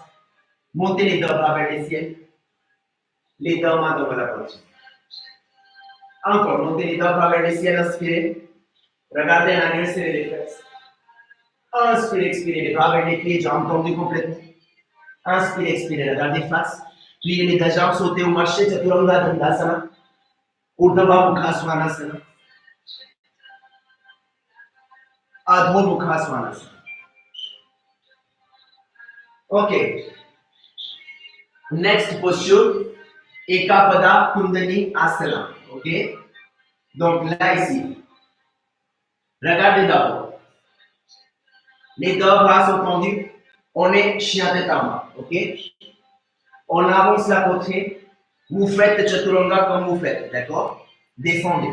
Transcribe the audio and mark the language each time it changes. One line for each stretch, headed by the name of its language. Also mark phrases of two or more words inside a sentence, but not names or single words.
French: Montez les deux bras vers le ciel. Les deux mains devant la poitrine. Encore, montez les deux bras vers le ciel, inspirez. Regardez en arrière, serrez les fesses. Inspirez, expirez, les bras vers les pieds, jambes tendues complètement. Inspirez, expirez, regardez face. Pliez les deux jambes, sautez ou marchez,
Sanskrit: chaturanga dandasana. Urdhva Mukha Svanasana. Adho Mukha Svanasana. Ok.
English: Next posture,
Sanskrit: Ekapada Kundalini Asana.
French: Ok. Donc là ici, regardez d'abord. Les deux bras sont tendus. On est chien tête en bas. Ok. On avance la poitrine. Vous faites chaturanga comme vous faites. D'accord. Descendez.